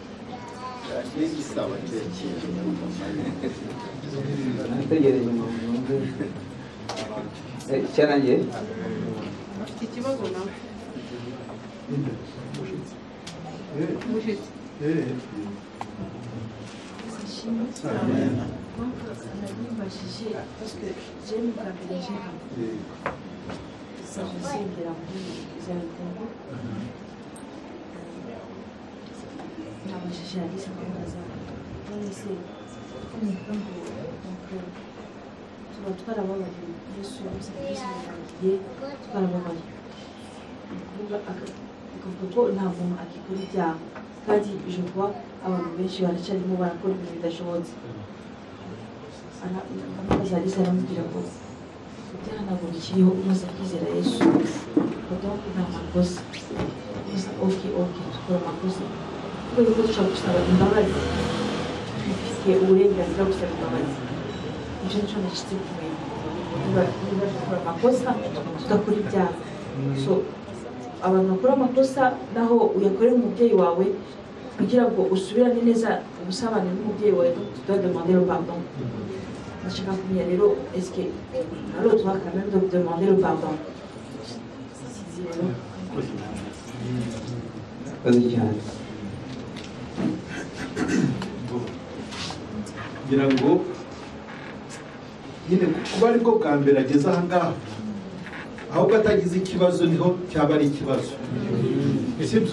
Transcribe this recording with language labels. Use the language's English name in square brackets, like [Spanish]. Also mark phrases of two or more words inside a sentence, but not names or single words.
[Kinyarwanda] nategereje mu nyumve cyarangiye. ikibazo nawe mushitsi [French] nabibajije parce que j'aime quand j'ai s'agissait de la Zaltengo [Kinyarwanda] nabajije Alice akamubaza none se nivuga ngo tuba twarababaye Yesu yamusabye byose birangiye twarababaye, akavuga ko nta muntu akikora ibyaha, kandi [French] je vois [Kinyarwanda] abantu benshi baracyarimo barakora ibintu bidashobotse. Aramubaza Alice aramubwira ko ibyaha ntabwo bikiriho umaze kwizera Yesu, donc nta makosa. Ok dukora amakosa kubera ko dushobora gusaba imbabazi, dufite uburenganzira bwo gusaba imbabazi. Ibyo nicyo nashyitse kumenya, dukora amakosa tugakora ibyaha. So abantu bakora amakosa naho uyakorera umubyeyi wawe kugira ngo usubirane neza ubusabane n'umubyeyi wawe, [French] tu dois demander le pardon. [Kinyarwanda] Ndashaka kumenya rero [French] est-ce que alors tu vas quand même demander le pardon? [Kinyarwanda] ngira ngo nyine kuba ariko bwa mbere ageze aha ngaha, ahubwo atagize ikibazo niho cyaba ari ikibazo, sibyo?